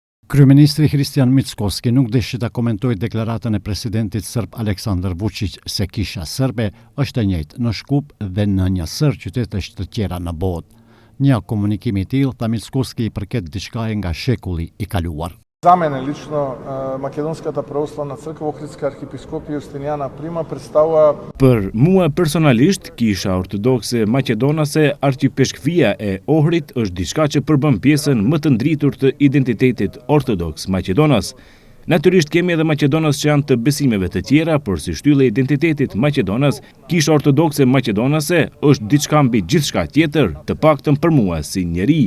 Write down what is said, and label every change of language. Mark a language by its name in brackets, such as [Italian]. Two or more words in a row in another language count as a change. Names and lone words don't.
[Albanian] Kryeministri Hristijan Mickoski nuk deshi ta komentojë deklaratën e presidentit serb Aleksandar Vučić se kisha serbe është e njëjtë në Shkup dhe në një sër qytetesh të tjera në botë. Një komunikim I tillë tha Mickoski I përket diçkaje nga shekulli I kaluar. [Macedonian] За мене лично Македонската православна црква Охридска архиепископија Јустинијана Прима представува. [Albanian] Për mua personalisht, Kisha Ortodokse Maqedonase Arkiepishkëpia e Ohrit është diçka që përbën pjesën më të ndritur të identitetit ortodoks Maqedonas. Natyrisht kemi edhe Maqedonas që janë të besimeve të tjera, por si shtyllë e identitetit Maqedonas, Kisha Ortodokse Maqedonase është diçka mbi gjithçka tjetër, të paktën për mua si njeri.